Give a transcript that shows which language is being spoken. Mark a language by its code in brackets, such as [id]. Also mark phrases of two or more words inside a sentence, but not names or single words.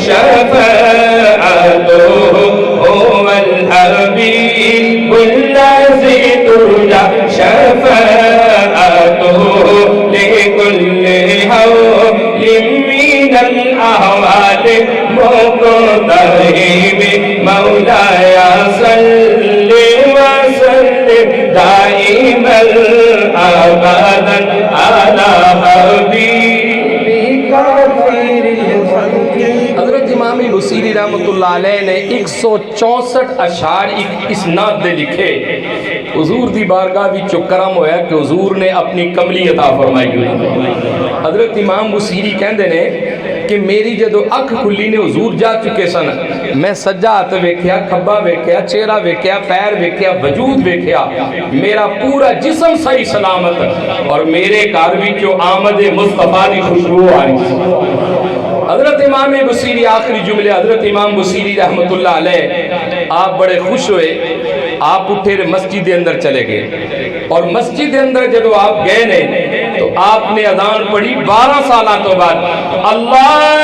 [ar] شفاعته، هو الحبيب الذي ترجى شفاعته لكل هول من الأهوال مقتحم، مولاي صل وسلم دائما ابدا على حبیبک خیر الخلق۔ [pa] حضرت امام بصیری [ar] رحمت اللہ علیہ [pa] نے 164 اشعار اس نعت دے لکھے۔ حضور دی بارگاہ وچ کرم ہویا کہ حضور نے اپنی کملی عطا فرمائی ہوئی۔ حضرت امام بصیری کہندے نے کہ میری جدو اکھ کھلی نے حضور جا چکے سن، میں سجا ہاتھ ویکھیا، کھبا ویکھیا، چہرہ ویکھیا، پیر ویکھیا، وجود ویکھیا، میرا پورا جسم صحیح سلامت، اور میرے گھر وچوں آمد مصطفیٰ دی خوشبو آ رہی سی۔ حضرت امام بصیری آخری جملے، حضرت امام بصیری [ar] رحمت اللہ علیہ [pa] آپ بڑے خوش ہوئے، آپ اٹھے مسجد دے اندر چلے گئے، اور مسجد دے اندر جدو آپ گئے نے تو آپ نے اذان پڑھی 12 سالہ تو بعد، اللہ